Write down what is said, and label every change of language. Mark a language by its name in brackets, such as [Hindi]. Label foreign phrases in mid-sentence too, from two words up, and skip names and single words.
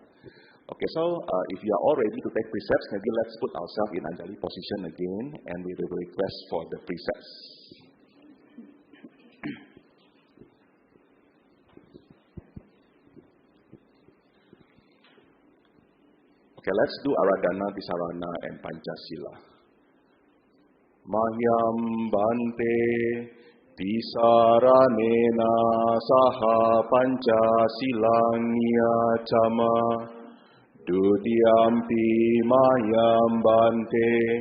[English] Okay, so if you are all ready to take precepts, maybe let's put ourselves in Anjali position again, and we will request for the precepts. Okay, let's do Aradhana, Disarana, and Pancasila. [Pali] Mahyam Bhante Tisaranena Saha Pancasilang Niyacama Dutiyampi Mahyam Bhante